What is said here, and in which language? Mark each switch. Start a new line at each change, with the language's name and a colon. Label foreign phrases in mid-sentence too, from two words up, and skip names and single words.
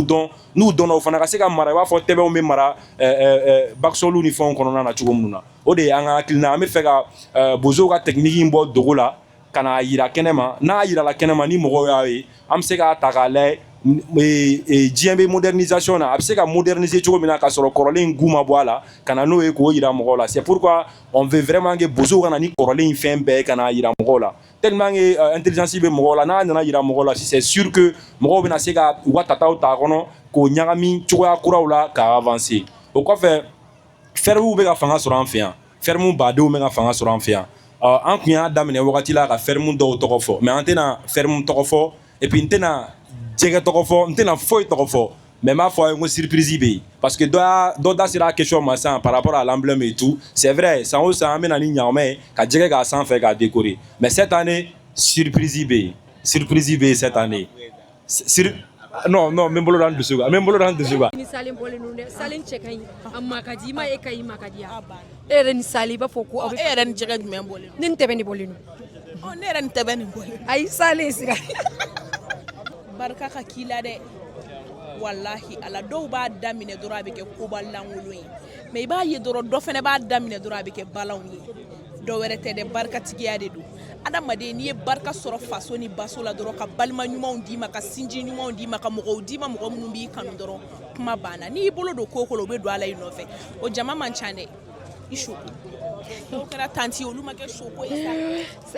Bambara: dɔn n'u dɔnna o fana ka se ka mara i b'a fɔ tɛbɛnw bɛ mara bakisɔliw ni fɛnw kɔnɔna na cogo minnu na o de ye an ka hakilina an bɛ fɛ ka bozow ka technique in bɔ dogo la ka n'a yira kɛnɛ ma n'a yirala kɛnɛ ma ni mɔgɔw y'a ye an bɛ se k'a ta k'a lajɛ diɲɛ bɛ modernisation na a bɛ se ka moderniser cogo min na ka sɔrɔ kɔrɔlen in gu ma bɔ a la ka na n'o ye k'o yira mɔgɔw la
French: c'est pourquoi on veut vraiment que
Bambara: bozow ka na ni kɔrɔlen in fɛn bɛɛ ka na yira mɔgɔw la
French: tellement que intelligence
Bambara: bɛ mɔgɔw la n'a nana yira mɔgɔw la
French: c'est sûr que
Bambara: mɔgɔw bɛna se ka u ka tataw ta kɔnɔ k'o ɲagami cogoya kuraw la ka avancer o kɔfɛ fermes bɛ ka fanga sɔrɔ an fɛ yan fermes badenw bɛ ka fanga sɔrɔ an fɛ yan an tun y'a daminɛ wagati la ka fermes dɔw tɔgɔ fɔ mais an tɛna fermes tɔgɔ fɔ
French: et puis
Bambara: n tɛna jɛgɛ tɔgɔ fɔ n tɛna foyi tɔgɔ fɔ mais n b'a fɔ a ye n ko surprise bɛ yen parce que dɔ da sera a question ma sisan
French: par rapport à l'emblème et tout c'est vrai
Bambara: san o san an bɛ na ni ɲaamɛ ye ka jɛgɛ k'a sanfɛ k'a décorer
French: mais cette année surprise
Bambara: bɛ yen
French: cette année non
Bambara: n bɛ n bolo da n dusu kan ni salen bɔlen don dɛ salen cɛ ka ɲi a ma ka di i ma e ka ɲi ma ka di yan e yɛrɛ ni salen i b'a fɔ ko aw bɛ e yɛrɛ ni jɛgɛ jumɛn bɔlen ne ni tɛbɛn de bɔlen don ne yɛrɛ ni tɛbɛn de bɔlen ayi salen sira barika ka k'i la dɛ wallahi ala dɔw b'a daminɛ dɔrɔn a bɛ kɛ koba lankolon ye mais i b'a ye dɔrɔn dɔ fɛnɛ b'a daminɛ dɔrɔn a bɛ kɛ balanw ye dɔw wɛrɛ tɛ dɛ barikatigiya de don adamaden n'i ye barika sɔrɔ faso ni baso la dɔrɔn ka balima ɲumanw d'i ma ka sinji ɲumanw d'i ma ka mɔgɔw d'i ma mɔgɔ minnu b'i kanu dɔrɔn kuma banna n'i y'i bolo don ko o ko la u bɛ don a la i nɔfɛ o jama man ca dɛ i soko dɔw kɛra tanti olu ma kɛ soko ye sa